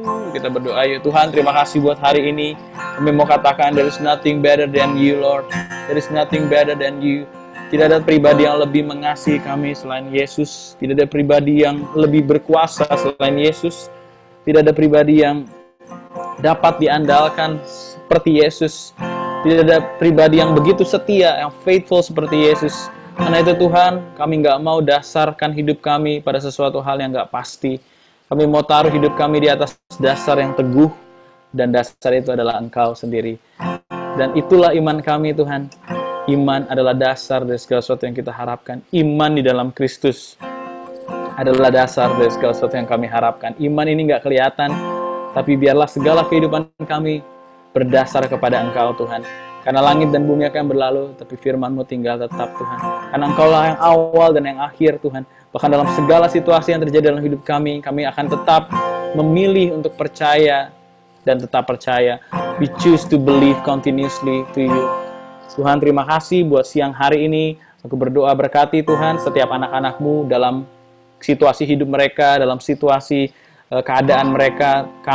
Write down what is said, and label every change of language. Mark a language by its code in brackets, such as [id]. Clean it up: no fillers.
[id] Kita berdoa, ya Tuhan, terima kasih buat hari ini. Kami mau katakan, [en] there is nothing better than you, Lord. There is nothing better than you. [id] Tidak ada pribadi yang lebih mengasihi kami selain Yesus. Tidak ada pribadi yang lebih berkuasa selain Yesus. Tidak ada pribadi yang dapat diandalkan seperti Yesus. Tidak ada pribadi yang begitu setia, yang faithful seperti Yesus. Karena itu Tuhan, kami nggak mau dasarkan hidup kami pada sesuatu hal yang nggak pasti. Kami mau taruh hidup kami di atas dasar yang teguh, dan dasar itu adalah Engkau sendiri. Dan itulah iman kami, Tuhan. Iman adalah dasar dari segala sesuatu yang kita harapkan. Iman di dalam Kristus adalah dasar dari segala sesuatu yang kami harapkan. Iman ini nggak kelihatan, tapi biarlah segala kehidupan kami berdasar kepada Engkau, Tuhan. Karena langit dan bumi akan berlalu, tapi firman-Mu tinggal tetap, Tuhan. Karena Engkau-lah yang awal dan yang akhir, Tuhan. Bahkan dalam segala situasi yang terjadi dalam hidup kami akan tetap memilih untuk percaya dan tetap percaya. [en] We choose to believe continuously to you. [id] Tuhan, terima kasih buat siang hari ini. Aku berdoa berkati Tuhan setiap anak-anak-Mu dalam situasi hidup mereka, dalam situasi keadaan mereka.